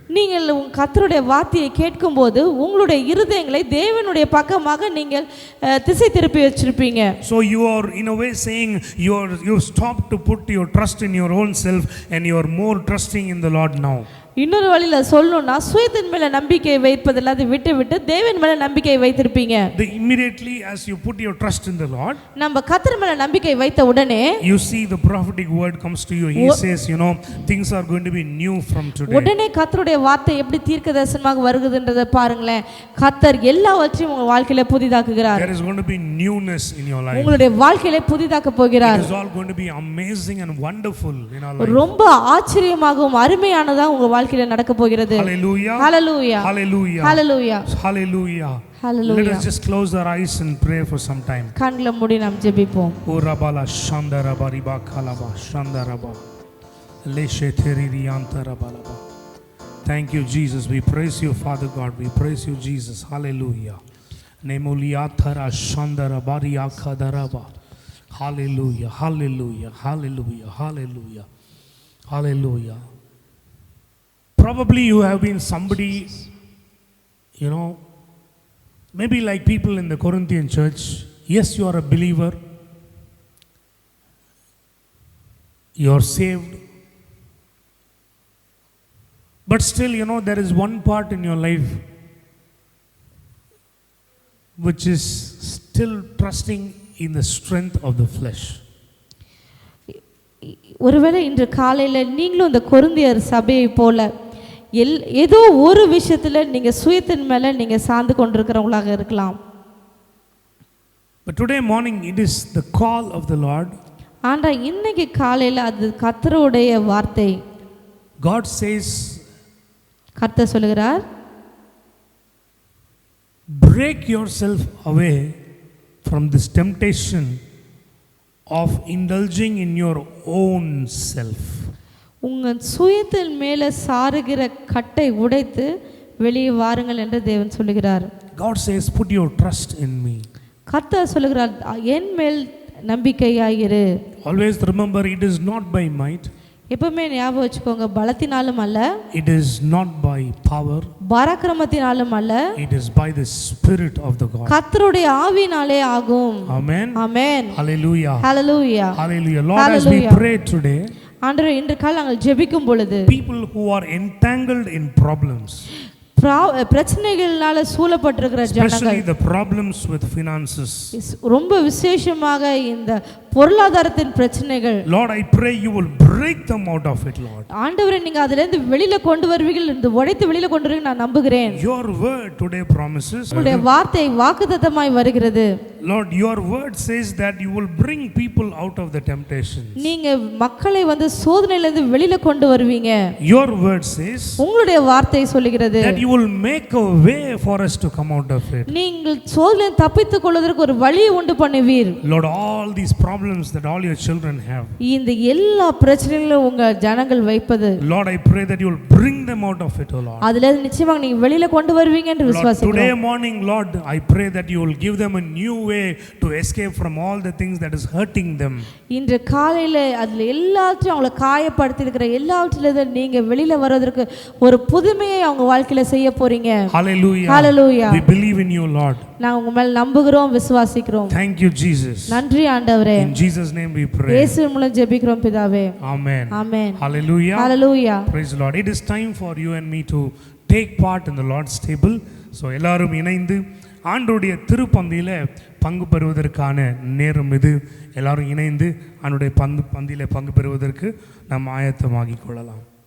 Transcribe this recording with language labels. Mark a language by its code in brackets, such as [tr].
[ta] நீங்கள் கர்த்தருடைய வார்த்தையை கேட்கும்போது உங்களுடைய இருதயங்களை தேவனுடைய பக்கமாக நீங்கள் திசை திருப்பி வச்சிருப்பீங்க. [en] So you are in a way saying you stopped to put your trust in your own self and you are more trusting in the Lord now. [ta] இன்னொரு வழியில சொல்லணும்னா சுயத்தின் மேல நம்பிக்கை வைப்பதில்லை, அதை விட்டு விட்டு தேவன் மேல நம்பிக்கை வைத்திருப்பீங்க. [en] Immediately as you put your trust in the Lord, [ta] நம்ம கர்த்தர் மேல நம்பிக்கை வைத்த உடனே [en] you see the prophetic word comes to you. He says, you know, things are going to be new from today. [ta] உடனே கர்த்தருடைய வார்த்தை எப்படி தீர்க்கதரிசனமாக வருகிறதுன்றதை பாருங்களேன். கர்த்தர் எல்லாவற்றையும் உங்க வாழ்க்கையில புதிதாக்குகிறார். [en] There is going to be newness in your life. [ta] உங்களுடைய வாழ்க்கையில புதிதாக்க போகிறார். [en] It is all going to be amazing and wonderful in our life. [ta] ரொம்ப ஆச்சரியமாகவும் அருமையானதா உங்க வாழ்க்கையில நடக்க போகிறது. [en] Hallelujah. Hallelujah. Hallelujah. Hallelujah. Hallelujah. Hallelujah. Let us just close our eyes and pray for some time. [ta] கண்களை மூடி நாம் ஜெபிப்போம். O rabala shandara bariba kalaba shandaraba leshe teririanta rabalaba. [en] Thank you, Jesus. We praise you, Father God. We praise you, Jesus. Hallelujah. Nemuliathara shandara bariaka daraba. Hallelujah. Hallelujah. Hallelujah. Hallelujah. Hallelujah. Probably you have been somebody, you know, maybe like people in the Corinthian church. Yes, you are a believer. You are saved. But still, you know, there is one part in your life which is still trusting in the strength of the flesh. [ta] ஒருவேளை இன்று காலையில நீங்களும் இந்த கொரிந்தியர் சபையை போல ஏதோ ஒரு விஷயத்துல நீங்க சுயத்தின் மேல நீங்க சார்ந்து கொண்டிருக்கிறவங்களாக இருக்கலாம். [en] But today morning it is the call of the Lord. [ta] ஆனா இன்னைக்கு காலையில அது கர்த்தருடைய வார்த்தை. [en] God says, [ta] கர்த்தர் சொல்கிறார், [en] break yourself away from this temptation of indulging in your own self. [ta] உங்கள் சுயத்தின் மேலே சாருகிற கட்டை உடைத்து வெளியே வாருங்கள் என்று தேவன் சொல்லுகிறார். [en] God says, put your trust in me. [ta] கர்த்தர் சொல்லுகிறார், என் மேல் நம்பிக்கையாயிரு. [en] Always remember, it is not by might. [ta] எப்பவுமே ஞாபகம் வச்சுக்கோங்க, பலத்தினாலும் அல்ல, [en] it is not by power, [ta] பராக்கிரமத்தினாலும் அல்ல, [en] it is by the Spirit of the God. [ta] கர்த்தருடைய ஆவியினாலே ஆகும். [en] Amen. Amen. Hallelujah. Hallelujah. Hallelujah. Lord, Hallelujah. as we pray today, [ta] ஆண்டவரே, இன்று காலை நாங்கள் ஜெபிக்கும் பொழுது [en] people who are entangled in problems, [ta] பிரச்சனைகளால சூழப்பட்டிருக்கிற ஜனங்கள், [en] especially the problems with finances, [ta] ரொம்ப விசேஷமாக இந்த பொருளாதாரத்தின் பிரச்சனைகள், [en] Lord, I pray you will break them out of it, Lord. [ta] ஆண்டவரே, நீங்க அதில இருந்து வெளியில கொண்டு வருவீர்கள், இந்த உடைத்து வெளியில கொண்டு வருவீங்க நான் நம்புகிறேன். [en] Your word today promises, [ta] உங்களுடைய வார்த்தை வாக்குத்தத்தமாய் வருகிறது. [en] Lord, your word says that you will bring people out of the temptations. [ta] நீங்க மக்களை வந்து சோதனையில இருந்து வெளியில கொண்டு வருவீங்க. [en] Your word says, [ta] உங்களுடைய வார்த்தை சொல்லுகிறது, [en] that you will make a way for us to come out of it. [ta] நீங்கள் சோதனையிலிருந்து தப்பித்துக் கொள்வதற்கு ஒரு வழியை உண்டு பண்ணுவீர். [en] Lord, all these problems that all your children have, [ta] இந்த எல்லா பிரச்சனைகளும் உங்க ஜனங்கள் வைப்பது, [en] Lord, I pray that you will bring them out of it, O Lord. [ta] அதில நிச்சயமாக நீங்க வெளியில கொண்டு வருவீங்க என்று விசுவாசிக்கிறோம். [en] Today morning, Lord, I pray that you will give them a new way to escape from all the things that is hurting them. [ta] இன்று காலையில அதுல எல்லாத்தையும் அவங்களை காயப்படுத்தி இருக்கிற எல்லாவற்றிலிருந்து நீங்க வெளியில வர்றதற்கு ஒரு புதுமையை அவங்க வாழ்க்கையில செய்ய போறீங்க. [en] Hallelujah. Hallelujah. We believe in you, Lord. [ta] நான் உங்க மேல் நம்புகிறோம், விசுவாசிக்கிறோம். [en] Thank you, Jesus. [ta] நன்றி ஆண்டவரே. [en] In Jesus name we pray. [ta] இயேசுவின் மூலம் ஜெபிக்கிறோம் பிதாவே. [en] Amen. Amen. Hallelujah. Hallelujah. Praise the Lord. It is time for you and me to take part in the Lord's table. [ta] So எல்லாரும் இணைந்து ஆண்டவருடைய திருப்பந்தியில பங்கு பெறுவதற்கான நேரம் இது. எல்லாரும் இணைந்து ஆண்டவருடைய பந்தியில பங்கு பெறுவதற்கு நாம் ஆயத்தமாகிக் கொள்ளலாம்.